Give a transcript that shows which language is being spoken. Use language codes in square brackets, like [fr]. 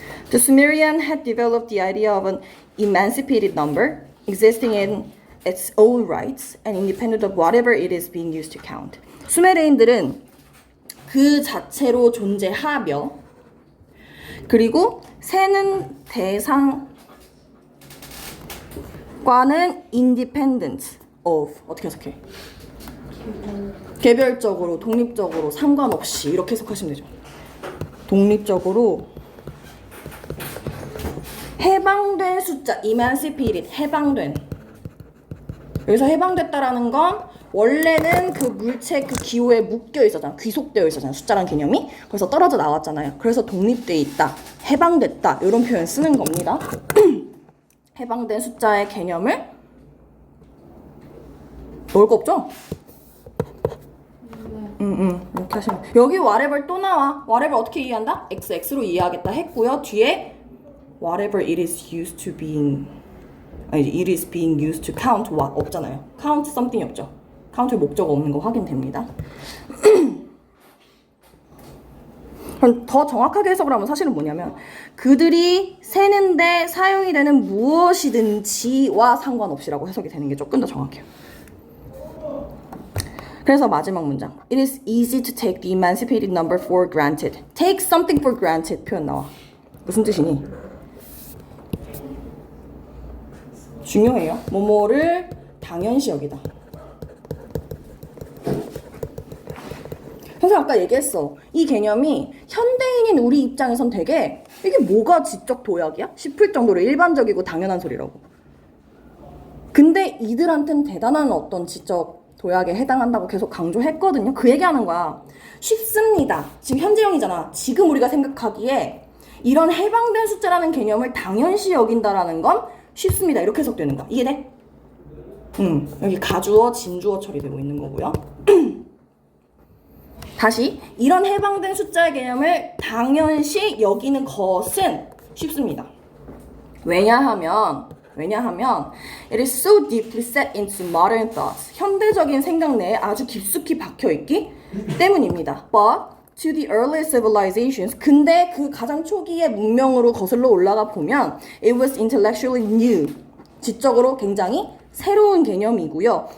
[en] The Sumerian had developed the idea of an emancipated number existing in its own rights and independent of whatever it is being used to count. [ko] 수메르인들은 그 자체로 존재하며 그리고 세는 대상과는 [en] independent of [ko] 어떻게 해석해? 개별적으로, 독립적으로, 상관없이 이렇게 해석하시면 되죠. 독립적으로 해방된 숫자, emancipated, 해방된. 여기서 해방됐다라는 건 원래는 그 물체 그 기호에 묶여 있었잖아. 귀속되어 있었잖아. 숫자란 개념이. 그래서 떨어져 나왔잖아요. 그래서 독립돼 있다, 해방됐다 이런 표현 쓰는 겁니다. 해방된 숫자의 개념을 넣을 거 없죠? 이렇게 하시면 여기 whatever 또 나와. whatever 어떻게 이해한다? x로 이해하겠다 했고요. 뒤에 [en] whatever it is used to being it is being used to count what [ko] 없잖아요. [en] count something [ko] 이 없죠. count의 목적어 없는 거 확인됩니다. 그럼 더 정확하게 해석을 하면 사실은 뭐냐면 그들이 세는데 사용이 되는 무엇이든지와 상관없이라고 해석이 되는 게 조금 더 정확해요. 그래서 마지막 문장. [en] It is easy to take the emancipated number for granted. Take something for granted [ko] 표현 나와. 무슨 뜻이니? 중요해요. 뭐뭐를 당연시 여기다. 그래서 아까 얘기했어. 이 개념이 현대인인 우리 입장에선 되게 이게 뭐가 지적 도약이야? 싶을 정도로 일반적이고 당연한 소리라고. 근데 이들한테는 대단한 어떤 지적 도약에 해당한다고 계속 강조했거든요. 그 얘기하는 거야. 쉽습니다. 지금 현재형이잖아. 지금 우리가 생각하기에 이런 해방된 숫자라는 개념을 당연시 여긴다라는 건 쉽습니다. 이렇게 해석되는 거야. 이해돼? 여기 가주어, 진주어 처리되고 있는 거고요. 다시 이런 해방된 숫자의 개념을 당연시 여기는 것은 쉽습니다. 왜냐하면 [en] it is so deeply set into modern thoughts. [ko] 현대적인 생각 내에 아주 깊숙이 박혀있기 때문입니다. [en] But to the early civilizations, [ko] 근데 그 가장 초기의 문명으로 거슬러 올라가 보면 [en] it was intellectually new. [ko] 지적으로 굉장히 새로운 개념이고요.